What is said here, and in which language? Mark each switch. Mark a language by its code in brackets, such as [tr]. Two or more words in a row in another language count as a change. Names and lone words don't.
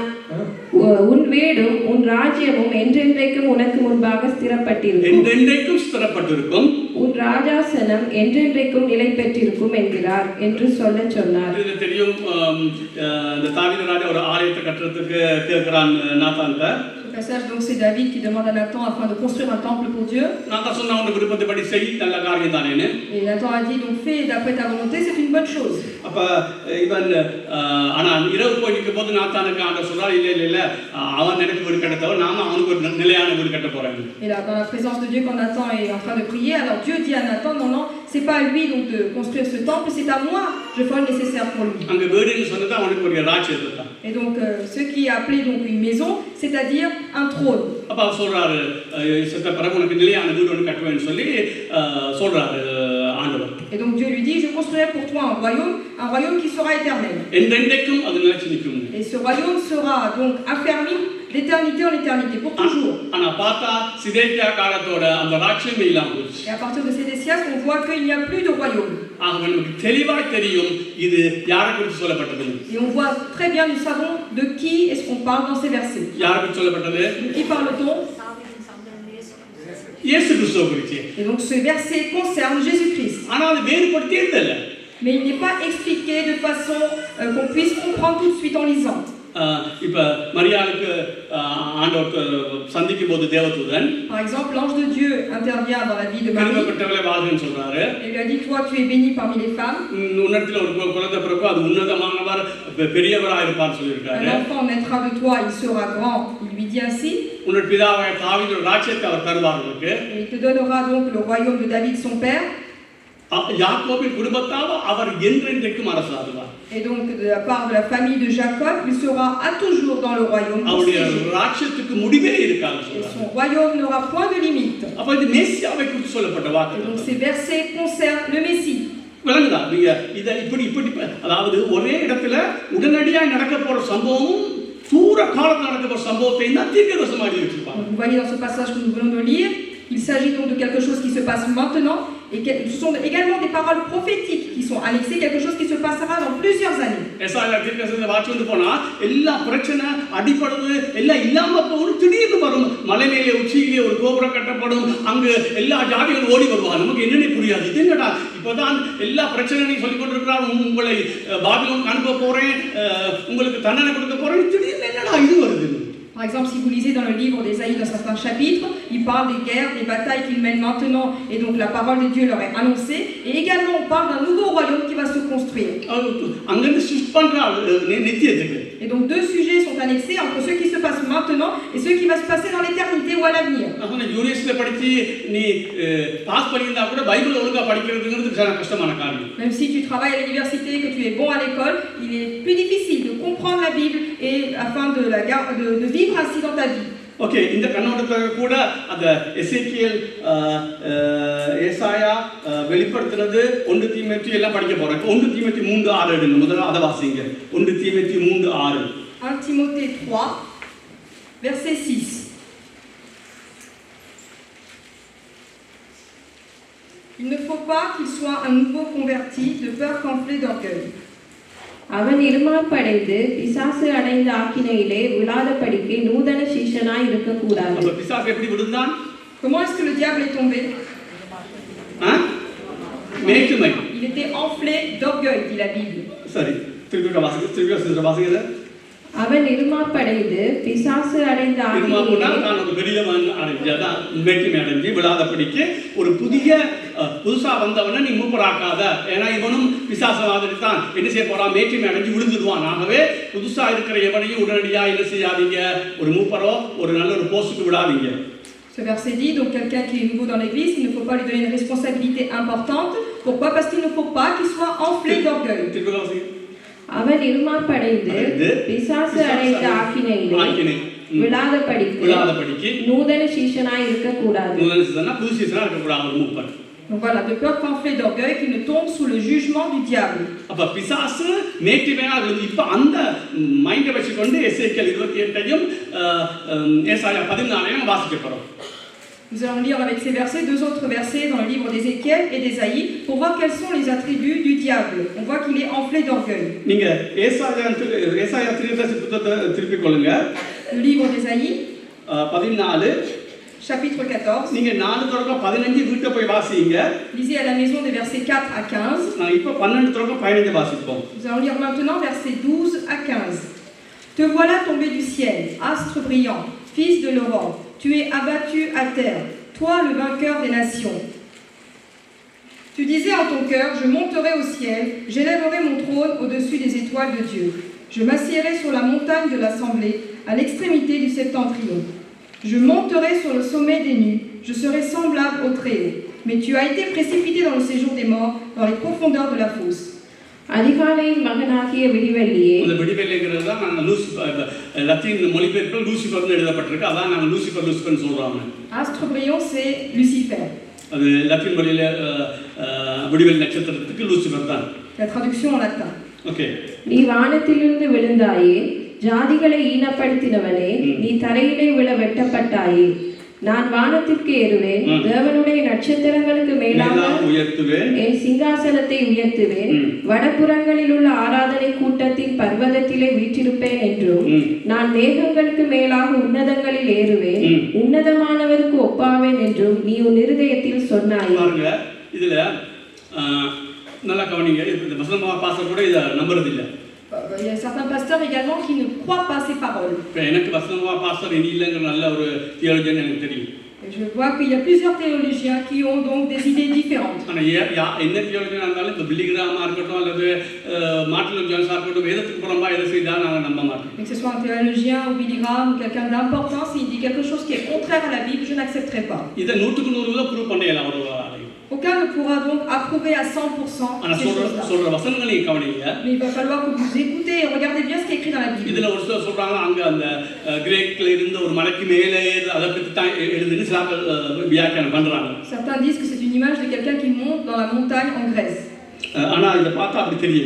[ta] உன் வீடும் உன் ராஜ்யமும் என்றென்றைக்கும் உனக்கு முன்பாக ஸ்திரப்பட்டிருக்கும். உன் ராஜாசனம் என்றென்றைக்கும் நிலை பெற்றிருக்கும் என்கிறார் என்று சொன்னார். இது தெரியும். இந்த தாவீது ராஜா ஒரு ஆலயத்தை கட்டுறதுக்கு கேட்கிறான் நாத்தான்ட்ட. [fr] Ce passage donc c'est David qui demande à Nathan afin de construire un temple pour Dieu. [ta] நாத்தான் சொன்னா உன் விருப்பத்தைப்படி செய், நல்ல காரியம் தானேன்னு. [fr] Et Nathan a dit donc fais d'après ta volonté, c'est une bonne chose. [ta] அப்ப இவன் ஆனா இரவு போய் நிற்கும் போது நாத்தானுக்கு ஆண்டவர் சொல்றார், இல்ல அவன் எனக்கு வீடு கட்டத்தவன், நாம அவனுக்கு ஒரு நிலையான வீடு கட்ட போறேன். [fr] Et là dans la présence de Dieu quand Nathan est en train de prier, alors Dieu dit à Nathan non, c'est pas à lui donc de construire ce temple, c'est à moi, je ferai le nécessaire pour lui. [ta] அங்க வீடுன்னு சொன்னது அவனுக்கு ஒரு ராஜ்யம் தான். [fr] Et donc ce qui est appelé donc une maison, c'est-à-dire un trône. [ta] அப்ப அவர் சொல்றாரு, சத்த பிறகு உனக்கு நிலையான வீடு ஒன்று கட்டுவேன்னு சொல்லி சொல்றாரு ஆண்டவர். [fr] Et donc Dieu lui dit, je construirai pour toi un royaume qui sera éternel. [ta] என்றென்றைக்கும் அது நிலைச்சு நிற்கும். [fr] Et ce royaume sera donc affermi d'éternité en éternité pour toujours. [ta] ஆனா பார்த்தா சிதேக்கியா காலத்தோட அந்த ராஜ்யமே இல்லாம போச்சு. [fr] Et à partir de Sédécias, on voit qu'il n'y a plus de royaume. [ta] ஆகவே நமக்கு தெளிவாய் தெரியும் இது யாரை குறித்து சொல்லப்பட்டது. [fr] Et on voit très bien, nous savons de qui est-ce qu'on parle dans ces versets. [ta] யாரை குறித்து சொல்லப்பட்டது? [fr] De qui parle-t-on? [ta] இயேசு கிறிஸ்துவை குறித்து. [fr] Et donc ce verset concerne Jésus-Christ. [ta] ஆனா அது வேறுபடுத்தி இல்ல. [fr] Mais il n'est pas expliqué de façon qu'on puisse comprendre tout de suite en lisant. [ta] இப்ப மரியாளுக்கு ஆண்டவர் சந்திக்கும் போது தேவதூதன் [fr] Par exemple, l'ange de Dieu intervient dans la vie de Marie. [ta] பெற்றவளே வாழ்கன்னு சொல்றாரு. [fr] Il lui a dit, toi tu es bénie parmi les femmes. [ta] உன்னதத்துல ஒரு குழந்தை பிறக்கும், அது உன்னதமானவர் பெரியவராக இருப்பார் சொல்லியிருக்காரு. [fr] Un enfant naîtra de toi, il sera grand. Il lui dit ainsi. [ta] உன்னோட பிதாவாகிய தாவீது ராஜ்யத்தை அவர் தருவார் உங்களுக்கு. [fr] Il te donnera donc le royaume de David son père. [ta] யாக்கோபின் குடும்பத்தால் அவர் என்றென்றைக்கும் அரசாடுவார். [fr] Et donc de la part de la famille de Jacob, il sera à toujours dans le royaume. [ta] அவருடைய ராஜ்யத்துக்கு முடிவே இருக்காது. [fr] Son royaume n'aura point de limite. [ta] அப்ப இது மேசியாவை குறித்து சொல்லப்பட்ட வாக்கு. [fr] Donc ces versets concernent le Messie. [ta] விளங்குதா? நீங்க இத இப்படி அதாவது ஒரே இடத்துல உடனடியாக நடக்க போற சம்பவமும் தூர காலத்துல நடக்க போற சம்பவத்தை தான் தீர்க்கதரிசனமாக எழுதி வச்சிருப்பாங்க. [fr] Vous voyez dans ce passage que nous venons de lire, il s'agit donc de quelque chose qui se passe maintenant. Et ce sont également des paroles prophétiques qui sont annexées, quelque chose qui se passera dans plusieurs années. [ta] எசாயா தீர்க்கதரிசனத்தை வாசிச்சு போனா எல்லா பிரச்சனை அடிபடுது எல்லாம் இல்லாம போகும், திடீர்னு வரும். மலை மேலே உச்சியிலே ஒரு கோபுரம் கட்டப்படும், அங்கு எல்லா ஜாதிகளும் ஓடி வருவாங்க. நமக்கு என்னன்னு புரியாது. இது என்னடா இப்பதான் எல்லா பிரச்சனையும் சொல்லிக் கொண்டிருக்கிறார், உங்களை பாபிலோனுக்கு அனுப்ப போறேன், உங்களுக்கு தண்டனை கொடுக்க போறேன், திடீர்னு என்னடா இது வருது. [fr] Par exemple, si vous lisez dans le livre d'Ésaïe, dans certains chapitres, il parle des guerres, des batailles qu'il mène maintenant, et donc la parole de Dieu leur est annoncée. Et également, on parle d'un nouveau royaume qui va se construire. Et donc, deux sujets sont annexés entre ce qui se passe maintenant et ce qui va se passer dans l'éternité ou à l'avenir. Même si tu travailles à l'université, que tu es bon à l'école, il est plus difficile de comprendre la Bible et afin de vivre ainsi dans ta vie. [ta] ஓகே, இந்த கண்ணோட்டத்துல கூட அந்த எசேக்கியேல் ஏசாயா வெளிப்படுத்துறது 1 தீமோத்தேயு எல்லாம் படிக்க போறோம். 1 தீமோத்தேயு 3:6 எடுங்க. முதல்ல அத வாசிங்க. 1 தீமோத்தேயு 3:6. [fr] 1 Timothée 3 verset 6. Il ne faut pas qu'il soit un nouveau converti de peur qu'enflé d'orgueil. [ta] அவன் இருமாப்படைந்து பிசாசு அடைந்த ஆக்கினையிலே விழாதபடிக்கு நூதன சீஷனாய் இருக்கக்கூடாது. அப்ப பிசாசு எப்படி விழுந்தான்? [fr] Comment est-ce que le diable est tombé? [ta] மேட்டுமை. [fr] Il était enflé d'orgueil, dit la Bible. [ta] சரி, திருப்பி வாசிங்க. அவன் இருமாப்படைந்து பிசாசு அடைந்த இருமாப்புனா ஆவியிலே நான் ஒரு பெரிய அடைஞ்சு அதான் மேட்டிமை அடைஞ்சு விழாதபடிக்கு ஒரு புதுசா வந்தவனை நீ மூப்பராக்காத. ஏன்னா இவனும் பிசாச மாதிரி தான் என்ன செய்ய போறான், மேட்டிமை அடைஞ்சு விழுந்துடுவான். ஆகவே புதுசா இருக்கிற எவனையும் உடனடியா என்ன செய்யாதீங்க, ஒரு மூப்பரோ ஒரு நல்ல ஒரு போஸ்டுக்கு விடாதீங்க. [fr] Ce verset dit, donc quelqu'un qui est nouveau dans l'église, il ne faut pas lui donner une responsabilité importante. Pourquoi? Parce qu'il ne faut pas qu'il soit enflé d'orgueil. [ta] அவன் இருமாப்படைந்து பிசாசு அடைந்த ஆக்கினையிலே விழாதபடிக்கு நூதன சீஷனாய் இருக்கக்கூடாது. புது சீஷனா இருக்கக்கூடாது ஒரு மூப்பர். [fr] Donc voilà, de peur qu'enflé d'orgueil, qu'il ne tombe sous le jugement du diable. [ta] அப்ப பிசாசு மேட்டிமையா இப்ப அந்த மைண்ட வச்சுக்கொண்டு எசேக்கியேல் 28ஐயும் ஏசாயா 14ஐயும் வாசிக்க போறோம். [fr] Nous allons lire avec ces versets deux autres versets dans le livre d'Ézéchiel et d'Ésaïe pour voir quels sont les attributs du diable. On voit qu'il est enflé d'orgueil. [ta] நீங்க ஏசாயா புத்தகத்தை திருப்பிக் கொள்ளுங்க. [fr] Le livre d'Ésaïe 14 chapitre 14. [ta] நீங்க 4 தொடக்கம் 15 வீட்டை போய் வாசிங்க. [fr] Lisez à la maison des versets 4 à 15. [ta] நான் இப்ப 12 தொடக்கம் 15 வாசிப்போம். [fr] Nous allons lire maintenant versets 12 à 15. Te voilà tombé du ciel, astre brillant, fils de l'aurore. Tu es abattu à terre, toi le vainqueur des nations. Tu disais en ton cœur, je monterai au ciel, j'élèverai mon trône au-dessus des étoiles de Dieu. Je m'assiérai sur la montagne de l'assemblée, à l'extrémité du septentrion. Je monterai sur le sommet des nues, je serai semblable au Très-Haut. Mais tu as été précipité dans le séjour des morts, dans les profondeurs de la fosse. [ta] அதிகாலையின் மகனாகிய விடிவெள்ளியே. அந்த விடிவெள்ளிங்கிறது தான் நாங்கள் லூசிஃபர் லத்தீன் மொழிபெயர்ப்பில் லூசிஃபர்னு எழுதப்பட்டிருக்கு. அதான் நாங்கள் லூசிஃபர்னு சொல்றாங்க. [fr] Astre brillant, c'est Lucifer. [ta] அது லத்தீன் மொழியில விடிவெள்ளி நட்சத்திரத்துக்கு லூசிஃபர் தான். [fr] La traduction en latin. [ta] ஓகே. நீ வானத்திலிருந்து விழுந்தாயே, ஜாதிகளை ஈனப்படுத்தினவனே, நீ தரையிலே விழ வெட்டப்பட்டாயே. நான் வானத்திற்கு ஏறுவேன், தேவனுடைய நட்சத்திரங்களுக்கு மேலாக உயர்த்துவேன், என் சிங்காசனத்தை உயர்த்துவேன், வடபுறங்களில் உள்ள ஆராதனை கூட்டத்தின் பர்வதத்திலே வீற்றிருப்பேன் என்றும், நான் மேகங்களுக்கு மேலாக உன்னதங்களில் ஏறுவேன், உன்னதமானவருக்கு ஒப்பாவேன் என்றும் நீ உன் இருதயத்தில் சொன்னாய். இதுல நல்லா கவனிங்க. இந்த வசனமா பாஸ்டர் கூட இத நம்புறது இல்ல. [fr] Il y a certains pasteurs également qui ne croient pas ces paroles. [ta] எனக்கு வசனமா பாஸ்டர் இனி இல்லைங்கிற நல்ல ஒரு தியாலஜின்னு எனக்கு தெரியும். [fr] Je vois qu'il y a plusieurs théologiens qui ont donc des idées différentes. [ta] ஆனா என்ன தியாலஜியா இருந்தாலும் இந்த பில்லிகிராமா இருக்கட்டும் அல்லது மார்ட்டின் ஜான்ஸா இருக்கட்டும் வேதத்துக்கு புறம்பா எதை செய்தாலும் நாங்கள் நம்ப மாட்டோம். [fr] Que ce soit un théologien ou Billy Graham ou quelqu'un d'important, s'il dit quelque chose qui est contraire à la Bible, je n'accepterai pas. [ta] இதை 100% ப்ரூவ் பண்ணலாம் ஒரு ஆளை. [fr] Aucun ne pourra donc approuver à 100% ces choses-là. [ta] சொல்ற வசனங்களையும் கவனிங்க. [fr] Mais il va falloir que vous écoutez et regardez bien ce qui est écrit dans la Bible. [ta] இதுல ஒரு சிலர் சொல்றாங்க அங்க அந்த கிரேக்ல இருந்த ஒரு மலைக்கு மேலே அதை பத்தி தான் எழுதுன்னு சில வியாக்கியானம் பண்றாங்க. [fr] Certains disent que c'est une image de quelqu'un qui monte dans la montagne en Grèce. [ta] ஆனா இத பார்த்தா அப்படி தெரியல.